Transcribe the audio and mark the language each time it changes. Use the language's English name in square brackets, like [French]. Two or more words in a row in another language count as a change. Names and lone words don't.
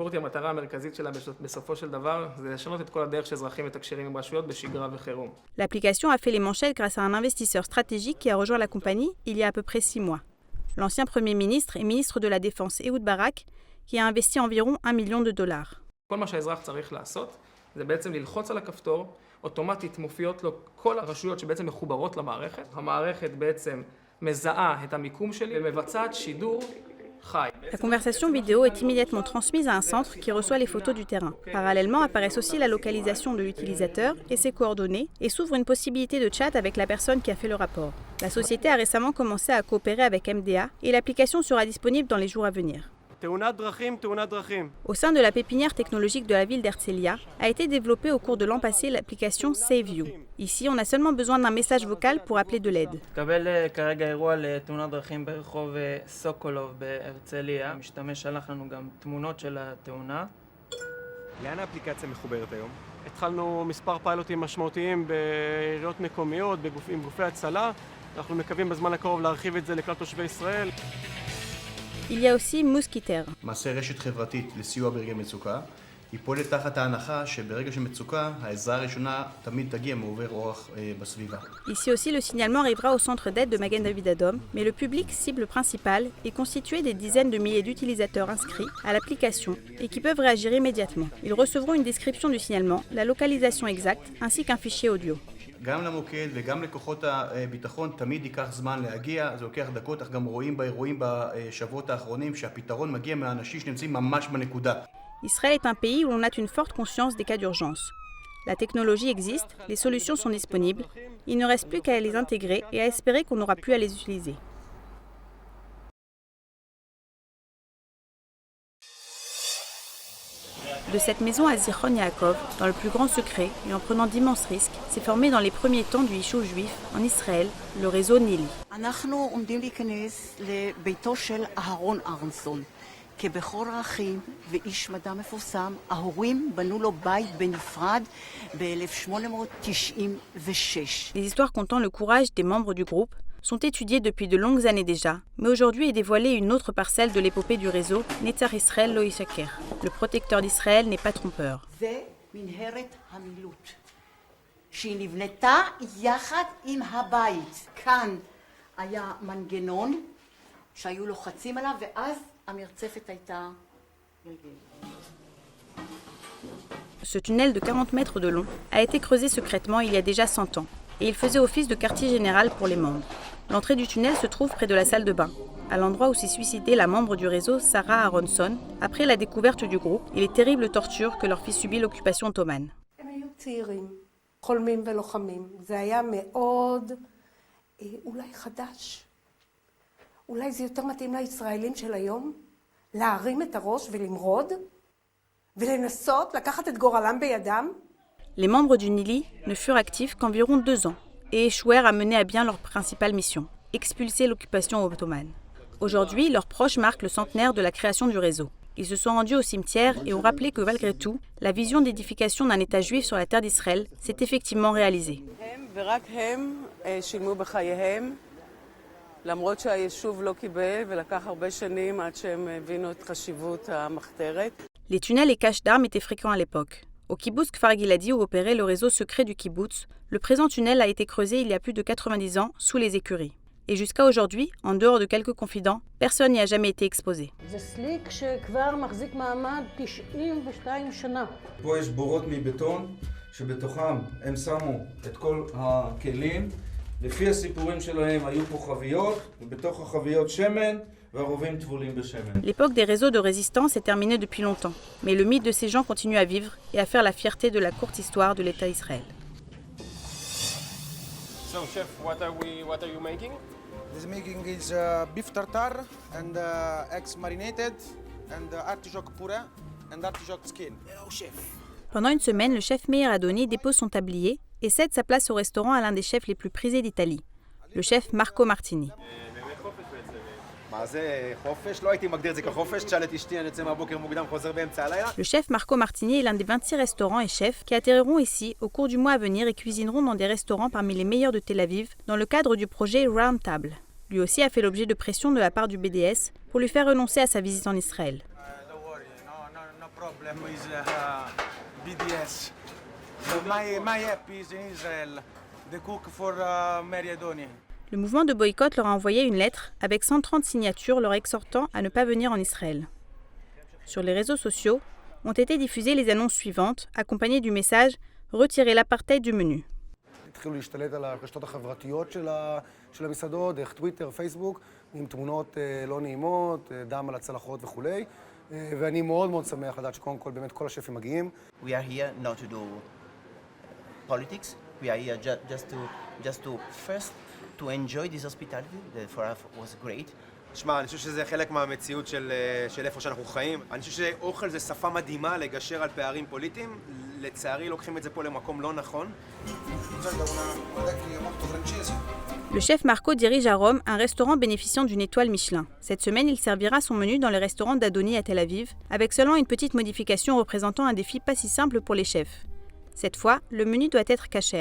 [French] L'application a fait les manchettes grâce à un investisseur stratégique qui a rejoint la compagnie il y a à peu près 6 mois. L'ancien Premier ministre et ministre de la Défense Ehud Barak, qui a investi environ $1 million. [Hebrew] זה בעצם ללחוץ על הכפתור, אוטומטית מופיעות לו כל הרשויות שבעצם מחוברות למערכת. המערכת בעצם מזהה את המיקום שלי ומבצעת שידור חי. [French] La conversation vidéo est immédiatement transmise à un centre qui reçoit les photos du terrain. Parallèlement apparaissent aussi la localisation de l'utilisateur et ses coordonnées et s'ouvre une possibilité de chat avec la personne qui a fait le rapport. La société a récemment commencé à coopérer avec MDA et l'application sera disponible dans les jours à venir. Au sein de la pépinière technologique de la ville d'Herzliya, a été développée au cours de l'an passé l'application Save You. Ici, on a seulement besoin d'un message vocal pour appeler de l'aide. [Hebrew] לאן האפליקציה מחוברת היום? התחלנו מספר פיילוטים משמעותיים בעיריות מקומיות, עם גופי הצלה. אנחנו מקווים בזמן הקרוב להרחיב את זה לכלל תושבי ישראל. [French] Il y a aussi Mouskiter. [Hebrew] מעשה רשת חברתית לסיוע ברגעי מצוקה. היא פועלת תחת ההנחה שברגע של מצוקה, העזרה הראשונה תמיד תגיע מעובר אורח בסביבה. [French] Ici aussi, le signalement arrivera au centre d'aide de Magen David Adom, mais le public cible principal est constitué des dizaines de milliers d'utilisateurs inscrits à l'application et qui peuvent réagir immédiatement. Ils recevront une description du signalement, la localisation exacte, ainsi qu'un fichier audio. [Hebrew] גם למוקד וגם לכוחות הביטחון תמיד ייקח זמן להגיע, זה לוקח דקות, אך גם רואים באירועים בשבועות האחרונים שהפתרון מגיע מהאנשים שנמצאים ממש בנקודה. [French] Israël est un pays où l'on a une forte conscience des cas d'urgence. La technologie existe, les solutions sont disponibles, il ne reste plus qu'à les intégrer et à espérer qu'on n'aura plus à les utiliser. De cette maison à Zichron Yaakov, dans le plus grand secret et en prenant d'immenses risques, s'est formé dans les premiers temps du Yishuv juif en Israël, le réseau Nili. [Hebrew] כבכור האחים ואיש מדע מפורסם, ההורים בנו לו בית בנפרד ב-1896. [French] Les histoires comptant le courage des membres du groupe sont étudiées depuis de longues années déjà, mais aujourd'hui est dévoilée une autre parcelle de l'épopée du réseau, [Hebrew] נצח ישראל לא ישקר. [French] Le protecteur d'Israël n'est pas trompeur. [Hebrew] זה מנהרת המילוט, שהיא נבנתה יחד עם הבית. כאן היה מנגנון שהיו לוחצים עליו, ואז [French] Ce tunnel de 40 mètres de long a été creusé secrètement il y a déjà 100 ans et il faisait office de quartier général pour les membres. L'entrée du tunnel se trouve près de la salle de bain, à l'endroit où s'est suicidée la membre du réseau Sarah Aronson après la découverte du groupe et les terribles tortures que leur fit subir l'occupation ottomane. [Hebrew] אולי זה יותר מתאים לישראלים של היום, להרים את הראש ולמרוד, ולנסות לקחת את גורלם בידם. [French] Les membres du Nili ne furent actifs qu'environ 2 ans et échouèrent à mener à bien leur principale mission, expulser l'occupation ottomane. Aujourd'hui, leurs proches marquent le centenaire de la création du réseau. Ils se sont rendus au cimetière et ont rappelé que malgré tout, la vision d'édification d'un État juif sur la terre d'Israël s'est effectivement réalisée. [Hebrew] למרות שהיישוב לא קיבל ולקח הרבה שנים עד שהם הבינו את חשיבות המחתרת. [French] Les tunnels et caches d'armes étaient fréquents à l'époque. Au kibbutz Kfar Giladi où opérait le réseau secret du kibbutz, le présent tunnel a été creusé il y a plus de 90 ans sous les écuries. Et jusqu'à aujourd'hui, en dehors de quelques confidents, personne n'y a jamais été exposé. [Hebrew] זה סליק שכבר מחזיק מעמד 92 שנה. פה יש בורות מבטון שבתוכם הם שמו את כל הכלים. לפי הסיפורים שלהם היו פה חביות, ובתוך החביות שמן, והרובים טבולים בשמן. [French] L'époque des réseaux de résistance est terminée depuis longtemps, mais le mythe de ces gens continue à vivre et à faire la fierté de la courte histoire de l'État d'Israël. [English] So, chef, what are you making? This making is beef tartare and eggs marinated and artichoke puree and artichoke skin. Hello, chef. [French] Pendant une semaine, le chef Meir Adoni dépose son tablier et cède sa place au restaurant à l'un des chefs les plus prisés d'Italie, le chef Marco Martini. Le chef Marco Martini est l'un des 26 restaurants et chefs qui atterriront ici au cours du mois à venir et cuisineront dans des restaurants parmi les meilleurs de Tel Aviv dans le cadre du projet Round Table. Lui aussi a fait l'objet de pression de la part du BDS pour lui faire renoncer à sa visite en Israël. BDS. [English] My app is in Israel. The cook for Mary Adoni. [French] Le mouvement de boycott leur a envoyé une lettre avec 130 signatures leur exhortant à ne pas venir en Israël. Sur les réseaux sociaux ont été diffusées les annonces suivantes, accompagnées du message « Retirez l'apartheid du menu ». [Hebrew] התחילו להשתלט על הרשתות החברתיות של המסעדות, דרך טוויטר, פייסבוק, עם תמונות לא נעימות, דם על הצלחות וכולי. ואני מאוד מאוד שמח לדעת שקודם כל באמת כל השפים מגיעים. [English] We are here not to do politics. We are here just to first to enjoy this hospitality that for us was great [Hebrew] תשמע, אני חושב שזה חלק מהמציאות של איפה שאנחנו חיים. אני חושב שאוכל זה שפה מדהימה לגשר על פערים פוליטיים. לצערי לוקחים את זה פה למקום לא נכון. [French] Le chef Marco dirige à Rome un restaurant bénéficiant d'une étoile Michelin. Cette semaine, il servira son menu dans le restaurant d'Adoni à Tel Aviv, avec seulement une petite modification représentant un défi pas si simple pour les chefs. Cette fois, le menu doit être kasher.